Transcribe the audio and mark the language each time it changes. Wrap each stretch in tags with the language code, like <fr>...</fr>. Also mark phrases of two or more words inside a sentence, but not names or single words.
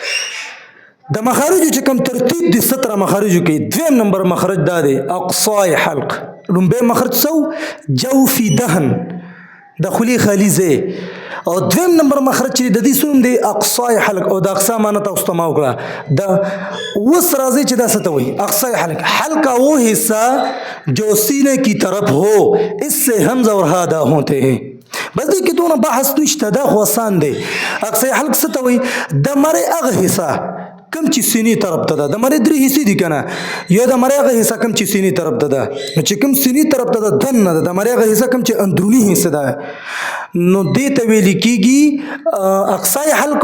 <ps>د مخارجو چې کوم ترتیب دي 17 مخارجو کې 2 نمبر مخرج دا دی</ps> <ar>اقصای حلق.</ar> <ps>لومبۍ مخرج څو؟</ps> <ar>جوفي دهن</ar> <ps>د خولې خلیزې. او 2 نمبر مخرج چې د دې څه دی</ps> <ar>اقصای حلق.</ar> <ps>او د اقصا معنی تاسو ته ما وکړه. د وس راځي چې دا څه ته وایي</ps> <ar>اقصای حلق.</ar> <ur>حلق کا وہ حصہ جو سینے کی طرف ہو، اس سے حمزہ اور ہا ادا ہوتے ہیں.</ur> <ps>بس دې کې دونه بحث نشته، دا خو آسان دی.</ps> <ar>اقصای حلق</ar> <ps>څه ته وایي؟ د مرۍ هغه حصہ کم چې سینې طرف ته ده. د مرۍ 3 حصې دي که نه. یا د مرۍ هغه حصہ کم چې سینې طرف ته ده. نو چې کم سینې طرف ته ده دننه ده. د مرۍ هغه حصہ کم چې اندروني حصه ده، نو دې ته ویل کېږي</ps> <ar>اقصای حلق.</ar>